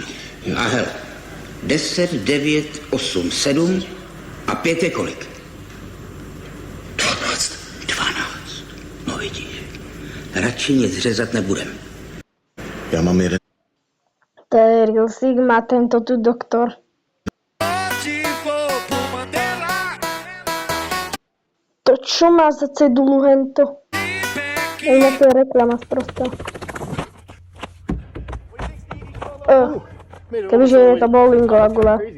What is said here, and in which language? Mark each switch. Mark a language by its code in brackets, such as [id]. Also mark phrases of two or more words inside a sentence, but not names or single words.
[cs] A hele, 10, 9, 8, 7 a 5 je kolik? 12. 12. No vidíš. Radši nic řezat nebudem. Já mám jeden. [sk] To je [en] Real Sigma, [sk] tento tu doktor. To čo má za cedulu hento? Inak to je reklama sprostá. Kebyže je to bowlingová gula.